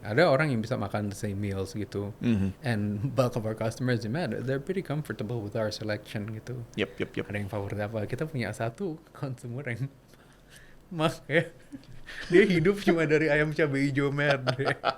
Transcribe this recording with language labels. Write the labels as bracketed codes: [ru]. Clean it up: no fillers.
[id] Ada orang yang bisa makan the same meals gitu. [en] And bulk of our customers, they're pretty comfortable with our selection gitu. Yep. [id] Ada yang favorit apa? Kita punya satu consumer yang makanya dia hidup cuma dari ayam cabai hijau merde.